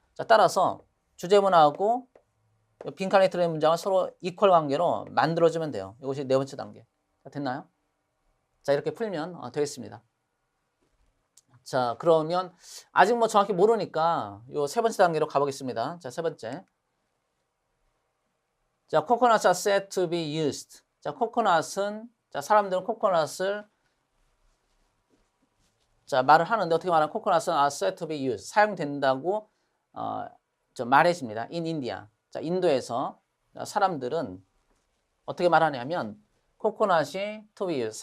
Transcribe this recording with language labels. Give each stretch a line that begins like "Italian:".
Korean: 자, 따라서 주제문하고 빈칸에 들어있는 문장을 서로 이퀄 관계로 만들어주면 돼요. 이것이 네 번째 단계. 자, 됐나요? 자, 이렇게 풀면 되겠습니다. 자, 그러면 아직 뭐 정확히 모르니까 요 세 번째 단계로 가보겠습니다. 자, 세 번째.
English: 자, coconuts are said to be used.
Korean: 자, 코코넛은, 자, 사람들은 코코넛을, 자, 말을 하는데 어떻게 말하면 코코넛은 are said to be used. 사용된다고, 말해집니다.
English: in India.
Korean: 자, 인도에서 사람들은 어떻게 말하냐면 코코넛이 to be used.